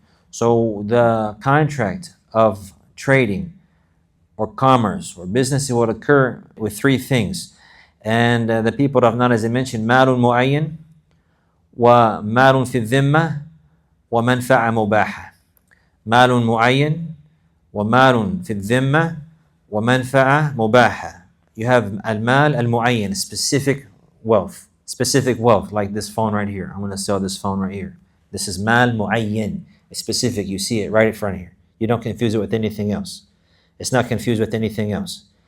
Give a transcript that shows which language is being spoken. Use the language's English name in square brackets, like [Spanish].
[English] So the contract of trading or commerce or business, it would occur with three things. And the people of knowledge, they mentioned [Arabic] مال معين ومال في الذمة ومنفعة مباحة. مال معين ومال في الذمة ومنفعة مباحة. [English] You have [Arabic] المال المعين, [English] specific wealth. Specific wealth, like this phone right here. I'm going to sell this phone right here. This is mal mu'ayyin. It's specific. You see it right in front of here. You don't confuse it with anything else. It's not confused with anything else.